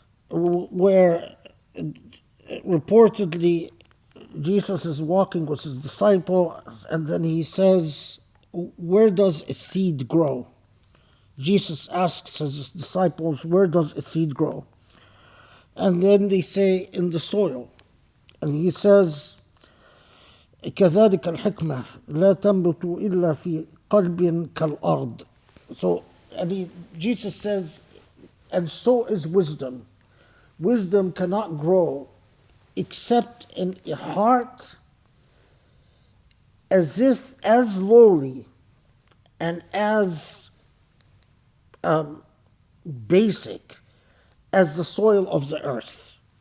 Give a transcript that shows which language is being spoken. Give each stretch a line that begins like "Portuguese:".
English: where reportedly Jesus is walking with his disciple and then he says, where does a seed grow? Jesus asks his disciples, where does a seed grow? And then they say, in the soil. And he says,
Arabic: كذلك الحكمة لا تنبت إلا في قلب كالأرض.
English: So, Jesus says, and so is wisdom. Wisdom cannot grow except in a heart as lowly and as basic as the soil of the earth.